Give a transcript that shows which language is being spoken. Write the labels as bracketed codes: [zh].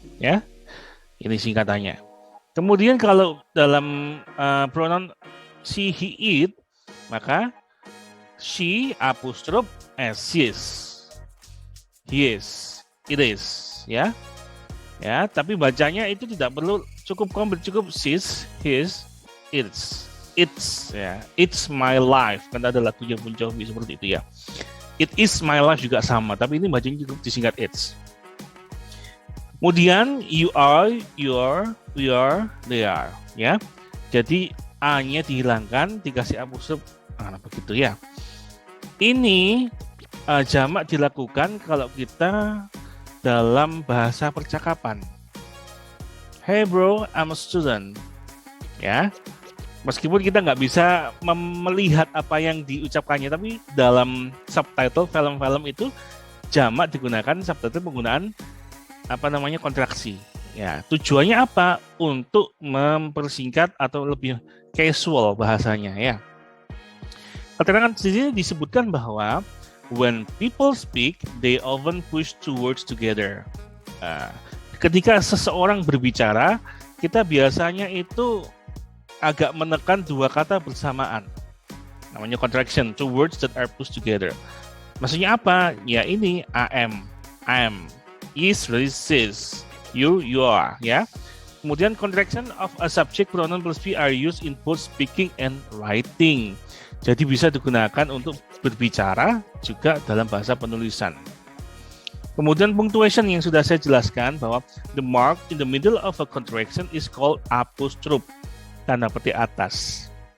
[id] Ya, ini singkatannya. Kemudian kalau dalam pronoun she, he, it, maka she apostrophe s, his, [en] he is, it is. [id] Ya. Ya, tapi bacanya itu tidak perlu cukup komplit, cukup his, his, it's ya, [en] it's my life. [id] Kan ada lagunya Bon Jovi seperti itu ya. [en] It is my life [id] juga sama, tapi ini bacanya cukup disingkat it's. Kemudian [en] you are, we are, they are [id] ya. Jadi a-nya dihilangkan, dikasih apostrophe, begitu ya. Ini jamak dilakukan kalau kita dalam bahasa percakapan. [en] Hey bro, I'm a student. [id] Ya, meskipun kita nggak bisa melihat apa yang diucapkannya, tapi dalam subtitle film-film itu jamak digunakan, subtitle penggunaan kontraksi. Ya, tujuannya apa? Untuk mempersingkat atau lebih casual bahasanya ya. Keterangan di sini disebutkan bahwa [en] when people speak, they often push two words together. [id] Nah, ketika seseorang berbicara, kita biasanya itu agak menekan dua kata bersamaan. Namanya [en] contraction, two words that are pushed together. [id] Maksudnya apa? Ya ini am, is, sis, you are, ya. Kemudian [en] contraction of a subject pronoun plus be are used in both speaking and writing. [id] Jadi bisa digunakan untuk berbicara juga dalam bahasa penulisan. Kemudian punctuation yang sudah saya jelaskan bahwa [en] the mark in the middle of a contraction is called apostrophe, [id] tanda petik atas.